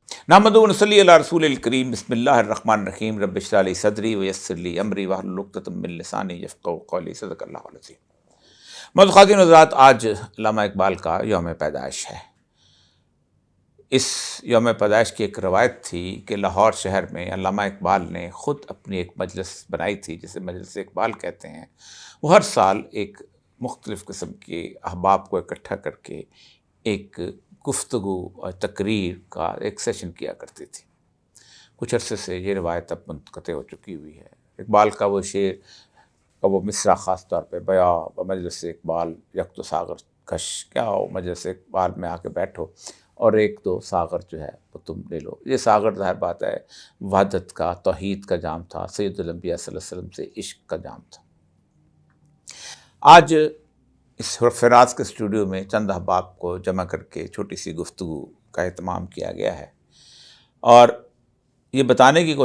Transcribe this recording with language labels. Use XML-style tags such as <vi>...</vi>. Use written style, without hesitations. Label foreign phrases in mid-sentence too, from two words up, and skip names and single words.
<ar>نحمدہ و نصلی علی رسول الکریم بسم اللہ الرحمن الرحیم رب اشرح لی صدری ویسر لی امری واحلل عقدۃ من لسانی یفقہوا قولی صدق اللہ العظیم۔</ar> <ur>معزز خواتین و حضرات، آج علامہ اقبال کا یوم پیدائش ہے۔ اس یوم پیدائش کی ایک روایت تھی کہ لاہور شہر میں علامہ اقبال نے خود اپنی ایک مجلس بنائی تھی جسے مجلس اقبال کہتے ہیں۔ وہ ہر سال ایک مختلف قسم کے احباب کو اکٹھا کر کے ایک گفتگو اور تقریر کا ایک سیشن کیا کرتی تھی۔ کچھ عرصے سے یہ روایت اب منقطع ہو چکی ہوئی ہے۔ اقبال کا وہ شعر کا وہ مصرع خاص طور پہ</ur> <fa>بیا مجلس اقبال یک تو ساغر کش،</fa> <ur>کیا ہو مجلس اقبال میں آ کے بیٹھو اور ایک دو ساغر جو ہے وہ تم لے لو۔ یہ ساغر ظاہر بات ہے وحدت کا، توحید کا جام تھا، سید الانبیاء صلی اللہ علیہ وسلم سے عشق کا جام تھا۔ آج اس فراز کے اسٹوڈیو میں چند احباب کو جمع کر کے چھوٹی سی گفتگو کا اہتمام کیا گیا ہے، اور یہ بتانے کی</ur>